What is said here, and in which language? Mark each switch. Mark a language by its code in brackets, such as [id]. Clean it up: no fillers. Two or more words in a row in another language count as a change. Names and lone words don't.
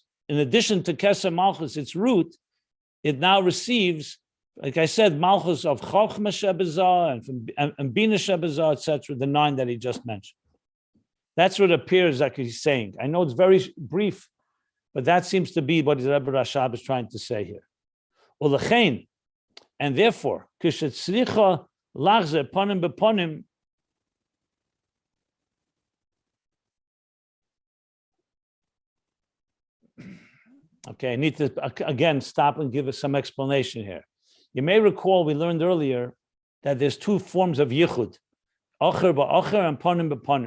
[en] In addition to [he] כתר מלכות, [en] its root, it now receives, like I said, Malchus of [he] חכמה שבזה [en] and [he] בינה שבזה, [en] etc., the 9 that he just mentioned. That's what appears like he's saying. I know it's very brief, but that seems to be what the Rebbe Rashab is trying to say here. Ulechein, and therefore, [he] כשצריכה לחזה פנים בפנים. [en] Okay, I need to again stop and give us some explanation here. You may recall we learned earlier that there's 2 forms of yichud, [he] אחור באחור [en] and [he] פנים בפנים.